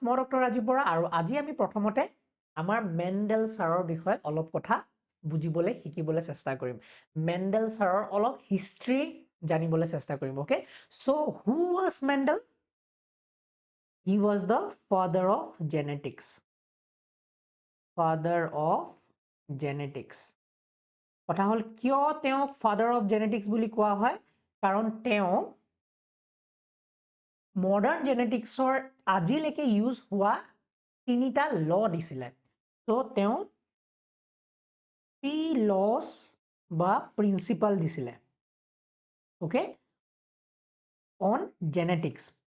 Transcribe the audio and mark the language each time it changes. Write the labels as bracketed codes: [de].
[as] মই ডক্টৰ ৰাজীৱ বৰা আৰু আজি আমি প্ৰথমতে আমাৰ মেণ্ডেল ছাৰৰ বিষয়ে অলপ কথা বুজিবলৈ শিকিবলৈ চেষ্টা কৰিম। মেণ্ডেল ছাৰৰ অলপ হিষ্ট্ৰী জানিবলৈ চেষ্টা কৰিম, okay? [en] So who was Mendel? He was the father of genetics. Father of genetics. [as] কথা হ'ল কিয় তেওঁক [en] father of genetics [as] বুলি কোৱা হয়? কাৰণ তেওঁ মডাৰ্ণ জেনেটিক্সৰ আজিলৈকে ইউজ হোৱা তিনিটা ল দিছিলে। তো তেওঁ 3 লছ বা প্ৰিন্সিপাল দিছিলে, অ'কে, অন জেনেটিক্স।